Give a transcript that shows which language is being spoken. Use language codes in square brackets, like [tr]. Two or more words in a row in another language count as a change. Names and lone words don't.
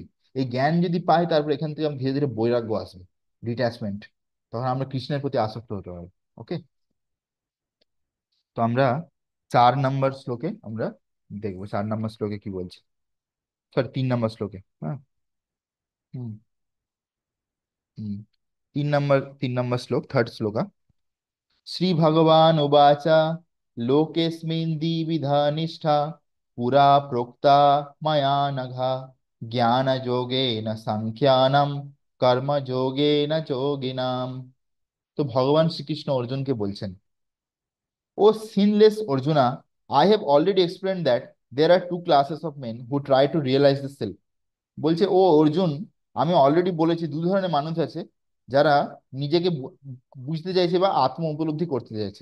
[bn] এই জ্ঞান যদি পাই, তারপর এখান থেকে ধীরে ধীরে বৈরাগ্য আসবে, ডিট্যাচমেন্ট, তখন আমরা কৃষ্ণের প্রতি আসক্ত হতে পারবো। ওকে। তো আমরা 4 নম্বর শ্লোকে আমরা দেখবো, 4 নম্বর শ্লোকে কি বলছে, সরি 3 নম্বর শ্লোকে। হ্যাঁ। হুম। হুম। 3 নম্বর শ্লোক, থার্ড শ্লোক। [sa] श्री भगवान उवाच लोकेस्मिन् द्विविधा निष्ठा पुरा प्रोक्ता मया नघ ज्ञानयोगेन सांख्यानां कर्मयोगेन যোগিনাম। [bn] তো ভগবান শ্রীকৃষ্ণ অর্জুনকে বলছেন, [en] O sinless Arjuna, I have already explained that there are two classes of men who try to realize the self. [bn] বলছে, ও অর্জুন, আমি অলরেডি বলেছি, দু ধরনের মানুষ আছে যারা নিজেকে বুঝতে চাইছে বা আত্ম উপলব্ধি করতে চাইছে।